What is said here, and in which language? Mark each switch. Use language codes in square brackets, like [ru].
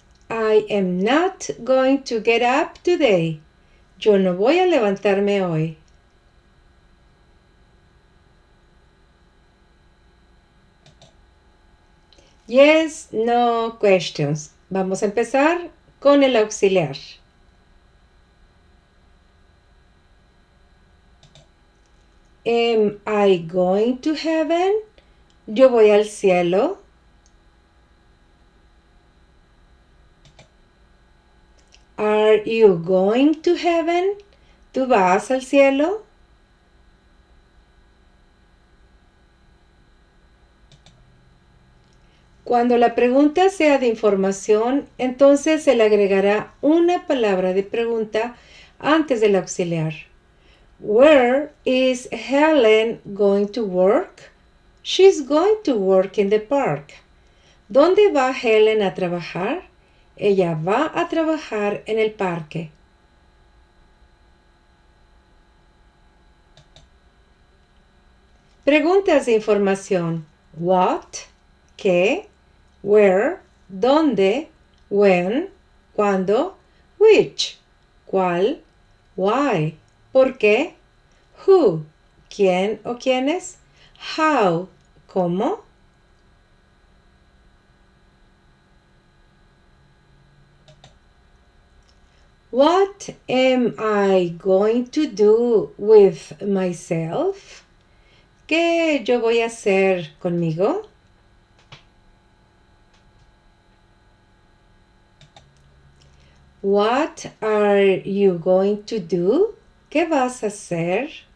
[en] I am not going to get up today. [es] Yo no voy a levantarme hoy. [en] Yes, no questions. [es] Vamos a empezar con el auxiliar. [en] Am I going to heaven? [es] Yo voy al cielo. [en] Are you going to heaven? [es] ¿Tú vas al cielo? Cuando la pregunta sea de información, entonces se le agregará una palabra de pregunta antes del auxiliar. [en] Where is Helen going to work? She's going to work in the park. [es] ¿Dónde va Helen a trabajar? Ella va a trabajar en el parque. Preguntas de información. [en] What? ¿Qué? Where? ¿Dónde? When? ¿Cuándo? Which? ¿Cuál? Why? ¿Por qué? Who? [es] ¿Quién o quiénes? How? ¿Cómo? [en] What am I going to do with myself? [es] ¿Qué yo voy a hacer conmigo? [en] What are you going to do? [es] ¿Qué vas a hacer?